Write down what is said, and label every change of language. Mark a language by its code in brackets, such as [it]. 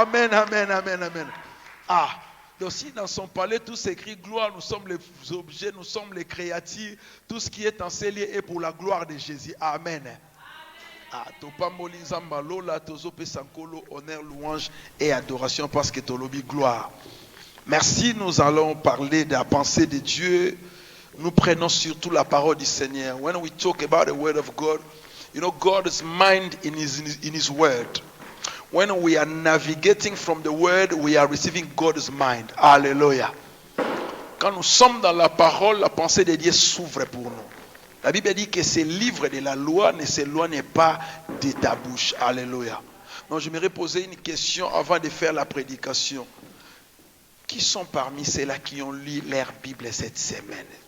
[fr] Amen, amen, amen, amen. Ah, donc si dans son palais tout s'écrit gloire, nous sommes les objets, nous sommes les créatures. Tout ce qui est en ces lieux est pour la gloire de Jésus. Amen. [ln] Topamboli nzamba lola tozope sankolo [fr] honneur louange et adoration parce que [ln] tolobi [fr] gloire. Merci, nous allons parler de la pensée de Dieu. Nous prenons surtout la parole du Seigneur. [en] When we talk about the word of God, you know, God's mind in his word. When we are navigating from the word, we are receiving God's mind. [fr] Alléluia. Quand nous sommes dans la parole, la pensée de Dieu s'ouvre pour nous. La Bible dit que ce livre de la loi ne s'éloigne pas de ta bouche. Alléluia. Donc j'aimerais poser une question avant de faire la prédication. Qui sont parmi ceux-là qui ont lu leur Bible cette semaine?